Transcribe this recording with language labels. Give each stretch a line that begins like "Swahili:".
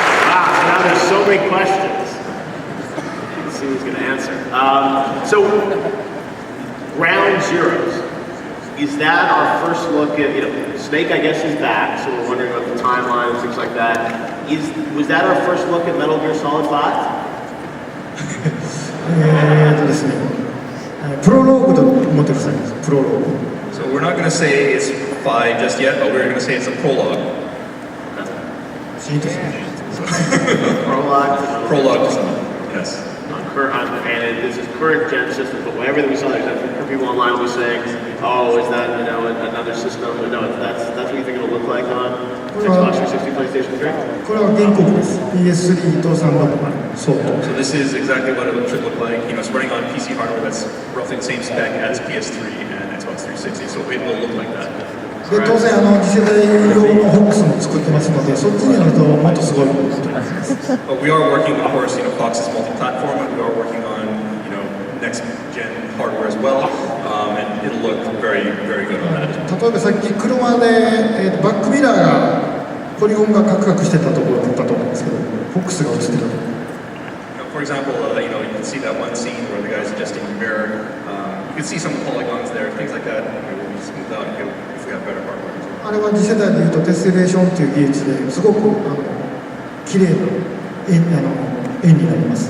English: Wow, so now there's so many questions. Let's see who's going to answer. So, Ground Zeroes. Is that our first look at, Snake, I guess, is back, so we're wondering about the timeline and things like that. Was that our first look at Metal Gear Solid 5?
Japanese: ですね、プロローグと思ってください。プロローグ。
English: So we're not going to say it's 5 just yet, but we're going to say it's a prologue.
Japanese: いいですね。
English: Prologue. Prologue to something. Yes. And this is current gen system, but everything we saw there, people online will be saying, oh, is that, another system? But no, that's what you think it'll look like on Xbox 360, PlayStation 3?
Japanese: これは原告です。PS3 と360相当。
English: So this is exactly what it should look like. It's running on PC hardware that's roughly the same spec as PS3 and Xbox 360, so it will look like that.
Japanese: で当然次世代用のホックスも作ってますので、そっちになるともっとすごいことになります。
English: But we are working, of course, Fox is multi-platform, but we are working on, next-gen hardware as well, and it'll look very, very good on that.
Japanese: 例えばさっき車で、バックミラーがポリゴンがカクカクしてたところだったと思うんですけど、ホックスが映ってたところ。
English: For example, you can see that one scene where the guy's adjusting the mirror. You can see some polygons there, things like that. It will be smoothed out if we have better hardware.
Japanese: あれは次世代でいうとテスレーションという技術ですごく綺麗な円になります。